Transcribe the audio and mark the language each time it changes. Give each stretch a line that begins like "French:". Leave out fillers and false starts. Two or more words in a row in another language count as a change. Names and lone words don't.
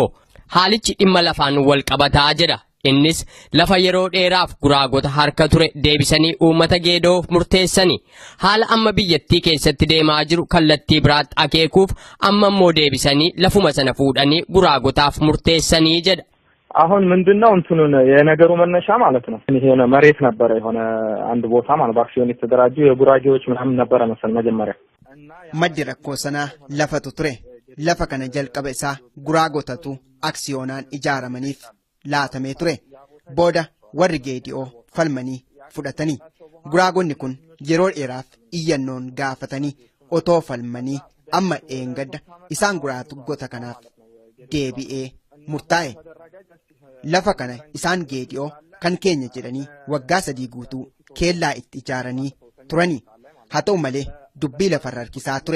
Oromo: Haalichi dhimma lafaan wal qabataa jedha. Innis lafa yeroo dheeraaf guraagota harka ture deebisanii uummata geedoof murteessanii haala amma biyyattii keessatti deemaa jiru kallattii biraatti akeekuuf amma immoo deebisanii lafuma sana fuudhanii guraagotaaf murteessanii jedha.
Amharic: አሁን ምንድነው እንትኑን የነገሩ መነሻ ማለት ነው የሆነ መሬት ነበረ የሆነ አንድ ቦታ ማለት በአክሲዮን የተደራጁ የጉራጌዎች ምናምን ነበረ መሰል መጀመሪያ
Oromo: maddi rakkoo sanaa lafatu ture lafa kana jalqaba isaa guraagotatu aksiyoonaan ijaaramaniif laatamee ture booda warri geedi'oo falmanii fudhatanii guraagonni kun yeroo dheeraaf iyyannoon gaafatanii otoo falmanii amma eengadda isaan guraagota kanaaf deebi'ee murtaa'e lafa kana isaan geedi'oo kan keenya jedhanii waggaa 3 guutuu keellaa itti ijaaranii turanii haa ta'u malee dubbii lafarra harkisaa ture.